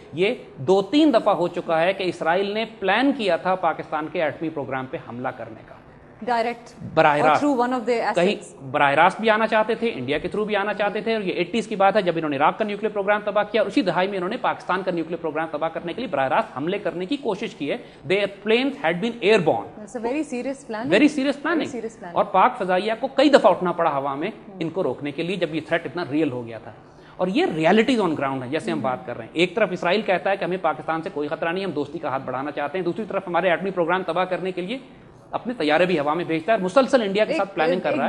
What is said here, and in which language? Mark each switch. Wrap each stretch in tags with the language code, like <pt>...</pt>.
<ur>یہ 2-3 دفعہ ہو چکا ہے کہ اسرائیل نے پلان کیا تھا پاکستان کے ایٹمی پروگرام پہ حملہ کرنے کا، ڈائریکٹ براہ راست. کہیں براہ راست بھی آنا چاہتے تھے، انڈیا کے تھرو بھی آنا چاہتے تھے. اور یہ 80s کی بات ہے جب انہوں نے عراق کا نیوکلیر پروگرام تباہ کیا، اور اسی دہائی میں انہوں نے پاکستان کا نیوکلیر پروگرام تباہ کرنے کے لیے براہ راست حملے کرنے کی کوشش کی ہے.</ur> <en>Their planes had been airborne. It's a very serious planning.</en> <ur>اور پاک فضائیہ کو کئی دفعہ اٹھنا پڑا ہوا میں ان کو روکنے کے لیے جب یہ تھریٹ اتنا ریئل ہو گیا تھا. اور یہ</ur> <en>realities on ground</en> <ur>ہے جیسے ہم بات کر رہے ہیں. ایک طرف اسرائیل کہتا ہے کہ ہمیں پاکستان سے کوئی خطرہ نہیں، ہم دوستی کا ہاتھ بڑھانا چاہتے ہیں. دوسری طرف ہمارے ایٹمی پروگرام تباہ کرنے کے لیے اپنے طیارے بھی ہوا میں بھیجتا ہے، مسلسل انڈیا کے ساتھ پلاننگ کر رہا ہے.</ur>